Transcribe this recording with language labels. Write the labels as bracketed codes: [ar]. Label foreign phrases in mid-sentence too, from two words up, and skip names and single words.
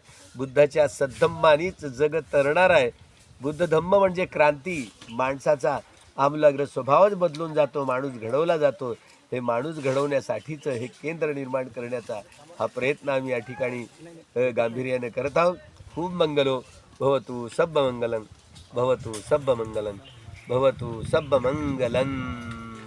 [mr] बुद्धाच्या सद्धम्मानीच जग तरणार आहे. बुद्ध धम्म म्हणजे क्रांती, माणसाचा आमूलाग्र स्वभावच बदलून जातो, माणूस घडवला जातो. हे माणूस घडवण्यासाठीचं हे केंद्र निर्माण करण्याचा हा प्रयत्न आम्ही या ठिकाणी गांभीर्याने करत आहोत. [pi] खूप मंगलो भवतु सब्ब मंगलम, भवतु सब्ब मंगलम, भवतु सब्ब मंगलम.